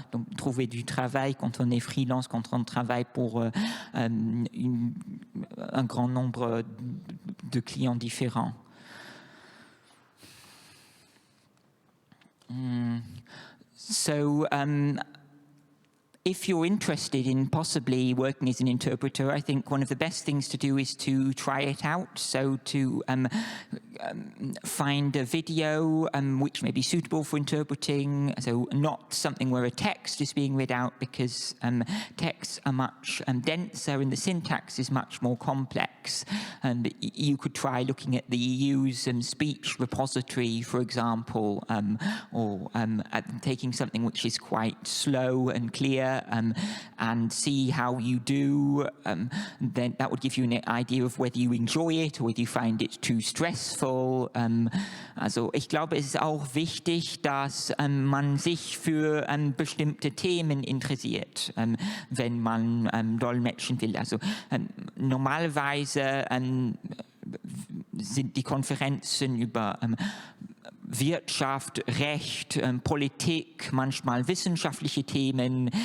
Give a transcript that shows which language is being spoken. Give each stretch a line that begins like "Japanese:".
French: Donc, trouver du travail quand on est freelance, quand on travaille pour un grand nombre de clients différents.
English: So, if you're interested in possibly working as an interpreter, I think one of the best things to do is to try it out. So to find a video which may be suitable for interpreting, so not something where a text is being read out, because texts are much denser and the syntax is much more complex. And you could try looking at the EU's speech repository, for example, or taking something which is quite slow and clear and see how you do. Then that would give you an idea of whether you enjoy it or whether you find it too stressful. Titel.
German: Also ich glaube, es ist auch wichtig, dass man sich für bestimmte Themen interessiert, wenn man dolmetschen will. Also normalerweise sind die Konferenzen über Wirtschaft, Recht, Politik, manchmal wissenschaftliche Themen.